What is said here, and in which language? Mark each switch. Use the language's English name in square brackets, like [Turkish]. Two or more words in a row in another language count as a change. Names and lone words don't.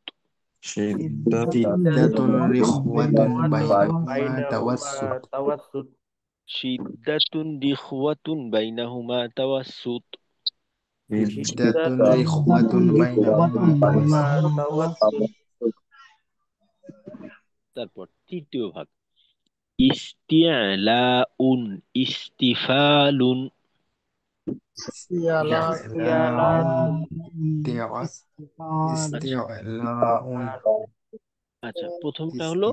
[Arabic] شدة رخوة بينهما বাইনাহুমা তাওয়াসসুত তাওয়াসসুত شدة رخوة بينهما توسط শিদ্দাতুন শিদ্দাতুন رخوة بينهما তাওয়াসসুত [Bangla] তারপর তৃতীয় ভাগ, [Arabic] استعلاء استفال استعلاء استعلاء [Bangla] আচ্ছা, প্রথমটা হলো